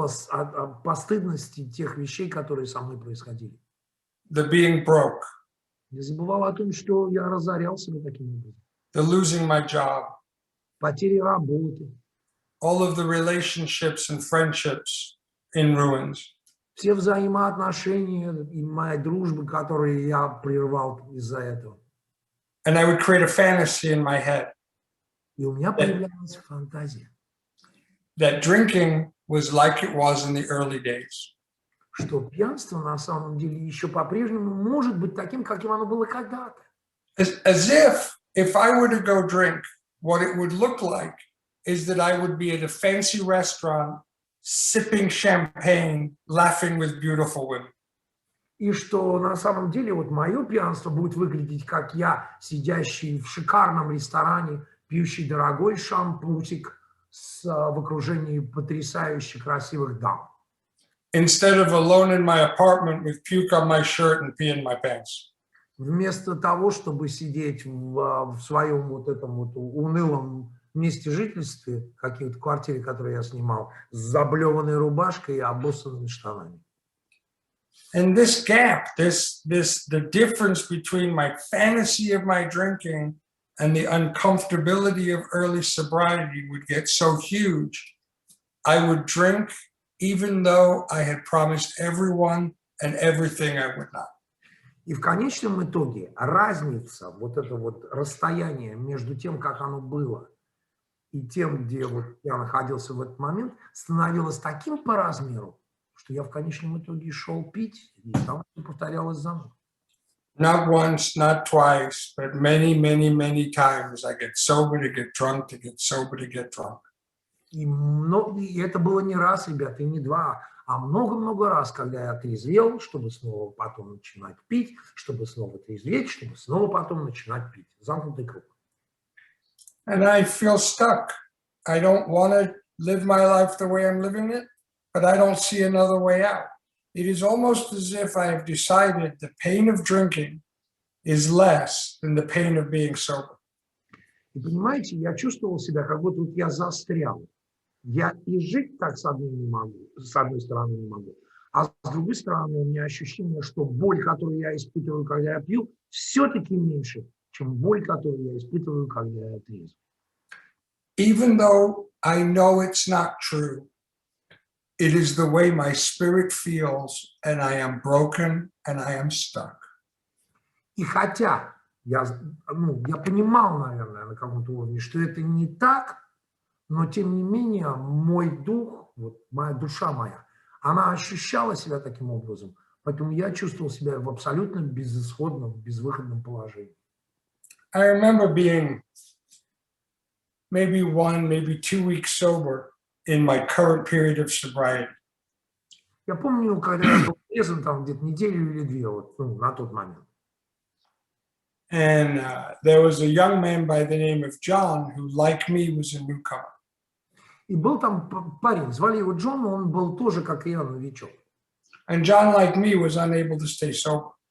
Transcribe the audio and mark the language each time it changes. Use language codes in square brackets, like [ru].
[ru] о постыдности тех вещей, которые со мной происходили. [en] The being broke, [ru] Я забывал о том, что я разорял себя таким образом. [en] the losing my job, [ru] Потери работы, [en] all of the relationships and friendships in ruins. [ru] все взаимоотношения и моя дружба, которые я прервал из-за этого. [en] And I would create a fantasy in my head [ru] И у меня появлялась фантазия, [en] that drinking was like it was in the early days. [ru] что пьянство на самом деле еще по-прежнему может быть таким, каким оно было когда-то. [en] As if I were to go drink, what it would look like is that I would be at a fancy restaurant, sipping champagne, laughing with beautiful women. [ru] И что на самом деле вот мое пьянство будет выглядеть, как я, сидящий в шикарном ресторане, пьющий дорогой шампусик в окружении потрясающе красивых дам. [en] Instead of alone in my apartment with puke on my shirt and pee in my pants. [ru] Вместо того, чтобы сидеть в своем вот этом вот унылом месте жительства, какой-то квартире, которую я снимал, с заблеванной рубашкой и обоссанными штанами. [en] And this gap, the difference between my fantasy of my drinking and the uncomfortability of early sobriety would get so huge. I would drink even though I had promised everyone and everything I would not. [ru] И в конечном итоге разница, вот это вот расстояние между тем, как оно было, и тем, где вот я находился в этот момент, становилось таким по размеру, что я в конечном итоге шел пить, и там повторялось заново. [en] Not once, not twice, but many, many, many times I get sober to get drunk, to get sober to get drunk. [ru] И это было не раз, ребята, и не два, а много-много раз, когда я трезвел, чтобы снова потом начинать пить, чтобы снова трезветь, чтобы снова потом начинать пить. Замкнутый круг. [en] And I feel stuck. I don't want to live my life the way I'm living it, but I don't see another way out. It is almost as if I have decided the pain of drinking is less than the pain of being sober. [ru] И понимаете, я чувствовал себя, как будто вот я застрял. Я и жить так с одной стороны не могу, а с другой стороны у меня ощущение, что боль, которую я испытываю, когда я пью, все-таки меньше, чем боль, которую я испытываю, когда я трезв. [en] Even though I know it's not true, it is the way my spirit feels, and I am broken and I am stuck. [ru] И хотя я понимал, наверное, на каком-то уровне, что это не так, но тем не менее мой дух, вот моя душа моя, она ощущала себя таким образом, поэтому я чувствовал себя в абсолютно безысходном, безвыходном положении. [en] I remember being maybe 1, maybe 2 weeks sober in my current period of sobriety. [ru] Я помню, когда я был трезвым, там где-то неделю или две, вот, на тот момент. [en] And there was a young man by the name of John who, like me, was a newcomer. [ru] И был там парень, звали его Джон, он был тоже, как и я, новичок. [en] And John, like me, was unable to stay sober.